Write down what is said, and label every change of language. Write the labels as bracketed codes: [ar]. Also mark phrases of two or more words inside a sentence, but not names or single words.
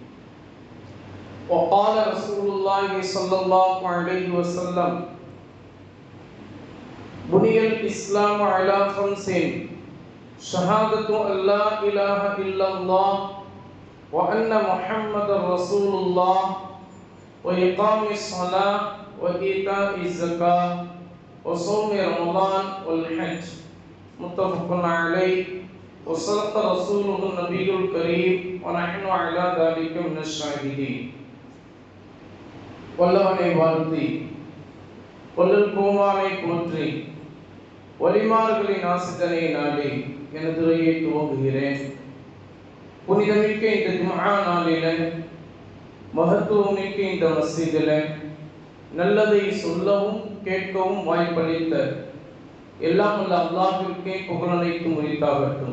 [ar] وقال رسول الله صلى الله عليه وسلم: بني الإسلام على خمس: شهادة أن لا إله إلا الله وأن محمد رسول الله وإقام الصلاة وإيتاء الزكاة وصوم رمضان والحج. متفق عليه. وصدق رسوله النبي الكريم ونحن على ذلك من الشاهدين. [ta] வல்லவனை வாழ்த்தி வல்லல் கோமானை போற்றி வலிமார்களின் ஆசிதனை நாடி எனது உரையை துவங்குகிறேன். புனிதமிக்க இந்த ஜும்ஆ நாளில, மகத்துவமிக்க இந்த மஸ்ஜிதில நல்லதை சொல்லவும் கேட்கவும் வாய்ப்பளித்த எல்லாம் உள்ள அல்லாஹ்விற்கே புகழனைத்தும் உரித்தாகட்டும்.